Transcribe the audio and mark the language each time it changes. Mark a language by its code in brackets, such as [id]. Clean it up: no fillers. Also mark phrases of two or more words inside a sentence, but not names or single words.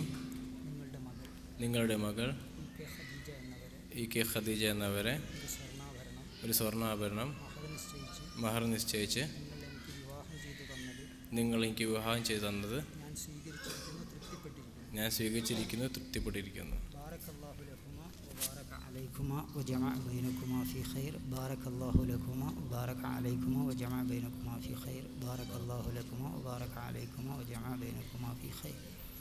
[ml] നിങ്ങളുടെ മകൾ ഇ കെ ഖദീജ എന്നവരെ ഒരു സ്വർണ്ണാഭരണം മഹർ നിശ്ചയിച്ച് നിങ്ങൾ എനിക്ക് വിവാഹം ചെയ്തു തന്നത് ഞാൻ സ്വീകരിച്ചിരിക്കുന്നു, തൃപ്തിപ്പെട്ടിരിക്കുന്നു. [ar] عليكما وجمع بينكما في خير. بارك الله لكما وبارك عليكما وجمع بينكما في خير. بارك الله لكما وبارك عليكما وجمع بينكما في خير.